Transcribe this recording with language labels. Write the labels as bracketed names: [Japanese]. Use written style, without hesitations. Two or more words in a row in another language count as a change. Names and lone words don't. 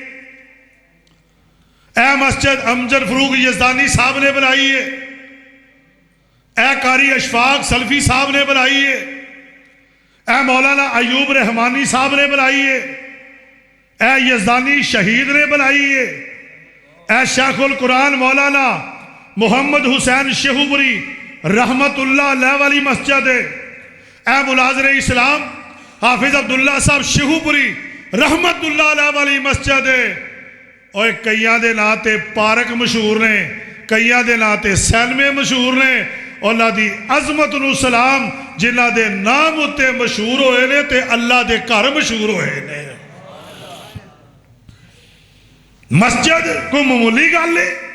[Punjabi] اے مسجد امجد فاروق یزدانی صاحب نے بنائی ہے. اے قاری اشفاق سلفی صاحب نے بنائی ہے. اے مولانا ایوب رحمانی صاحب نے بنائی ہے. اے یزدانی شہید نے بنائی ہے. اے شیخ القرآن مولانا محمد حسین شیخوپوری [Arabic] رحمة الله عليه [Punjabi] والی مسجد ہے. اے ملازر اسلام حافظ عبداللہ صاحب شیخوپوری [Arabic] رحمة الله عليه [Punjabi] والی مسجد ہے. اور کئیاں دے ناں تے پارک مشہور نے، کئیاں دے ناں تے سیلمے مشہور نے. اونہاں دی عظمت نوں سلام جنہاں دے نام اتے مشہور ہوئے نے تے اللہ دے گھر مشہور ہوئے نے. مسجد کوئی معمولی گل ہے?